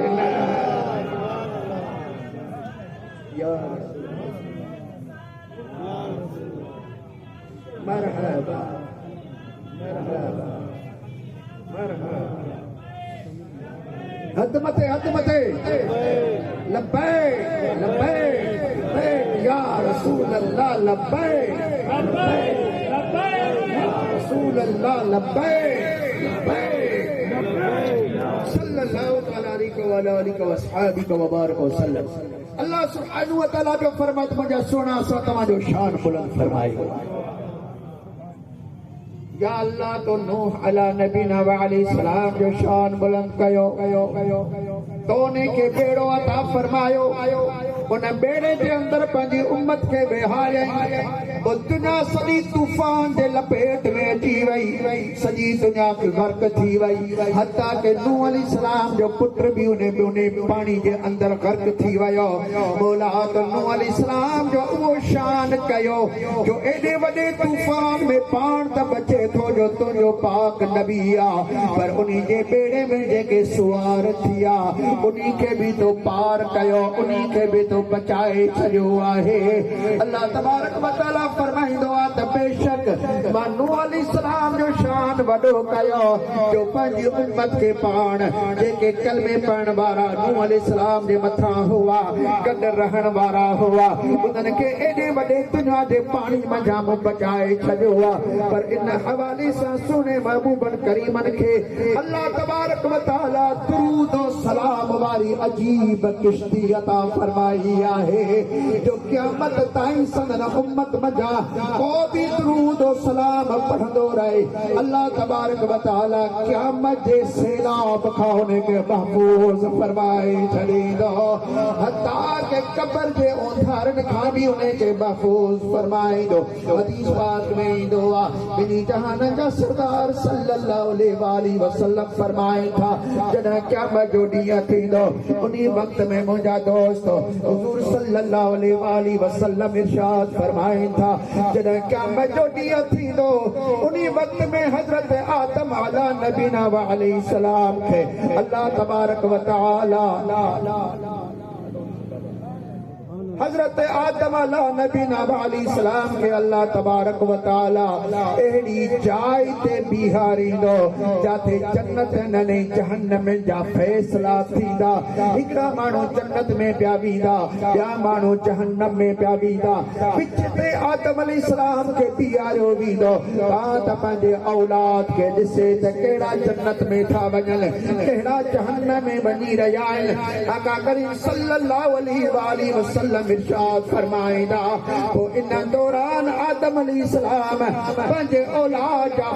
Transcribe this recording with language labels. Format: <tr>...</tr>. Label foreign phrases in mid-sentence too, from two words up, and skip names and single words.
<sd>मरहबा मरहबा मरहबा। हद मते</sd> <ar>لبيك لبيك يا رسول الله لبيك لبيك يا رسول الله لبيك لبيك صلى الله عليه وعلى آله وأصحابه وبارك وسلم.</ar> <sd>अल्लाह</sd> <ar>سبحانه وتعالى</ar> <sd>जो फरमात मुंहिंजा सुहिणा असां तव्हांजो शान बुलंद फरमायो। या अल्लाह तो नूह</sd> <ar>على نبينا وعليه السلام</ar> <sd>जो शान बुलंद कयो। तो ने के बेड़ो अता फरमायो, उन बेड़े जे अंदर पंहिंजी उम्मत खे बेहारियई। वो दुनिया सॼी तूफान जे लपेट में अची वई, सॼी दुनिया गर्क थी वई। हत्ता के नूह अलैहिस्सलाम जो पुत्र भी उन पानी जे अंदर गर्क थी वियो। मौला तो नूह अलैहिस्सलाम जो वो शान कयो जो एॾे वॾे तूफान में पाण त बचे थो जो तुंहिंजो पाक नबी आ, पर उन्हीं जे बेड़े में जेके सुवार थिया उन्हीं खे भी तो पार कयो, उन्हीं खे भी तो बचाए छॾियो आहे। अल्लाह</sd> <ar>تبارك وتعالى</ar> <sd>फरमाईंदो आहे त बेशक मां नूह अलैहिस्सलाम जो शान वॾो कयो जो पंहिंजी उम्मत खे पाण जेके कलमे पढ़ण वारा नूह अलैहिस्सलाम जे मथां हुआ, गॾु रहण वारा हुआ, उन्हनि खे एॾे वॾे दुनिया जे पाणी मंझां बचाए छॾियो आहे। पर इन हवाले सां सुहिणे महबूबन करीमन खे अल्लाह</sd> <ar>تبارك وتعالى</ar> <sd>दुरूद और सलाम वारी अजीब किश्ती अता फरमाई आहे जो क़यामत ताईं संदन उम्मत मंझां को भी दुरूद और सलाम पढ़ंदो रहे। अल्लाह</sd> <ar>تبارك و وتعالى</ar> <sd>क़यामत जे सैलाब खां उनखे महफूज़ फरमाए छॾींदो हता के कब्र जे ओंधारनि खां बि उनखे महफूज़ फरमाईंदो हदीस पाक में ईंदो आहे ॿिन्ही जहाननि जा सरदार</sd> <ar>صلى الله عليه وسلم</ar> <sd>फरमाइनि था जॾहिं क़यामत जो ॾींहुं थींदो उन वक़्त में मुंहिंजा दोस्त हुज़ूर</sd> <ar>صلى الله عليه وسلم</ar> <sd>इरशाद फरमाइनि था जॾहिं क़यामत जो ॾींहुं थींदो उन वक़्त में हज़रत आदम</sd> <ar>على نبينا وعليه سلام</ar> <sd>खे अल्लाह</sd> <ar>تبارك وتعالى</ar> <sd>हजरत आदम</sd> <ar>على نبينا عليه سلام</ar> <sd>के अल्लाह</sd> <ar>تبارك وتعالى</ar> <sd>एड़ी जाय ते बिहारींदो जाते जन्नत ने जहन्नम जा फैसला थींदा हिकड़ा माण्हू जन्नत में पिया वेंदा ॿिया माण्हू जहन्नम में पिया वेंदा विच ते आदम</sd> <ar>عليه سلام</ar> <sd>के बिहारियो वेंदो त पंहिंजे औलाद के ॾिसे त कहिड़ा जन्नत में था वञनि कहिड़ा जहन्नम में वञी रहिया आहिनि आका करीम</sd> <ar>صلى الله عليه وسلم</ar> <sd>इरशाद फरमाईंदा पोइ इन दौरान आदम अलैहिस्सलाम पंहिंजे औलाद जा</sd>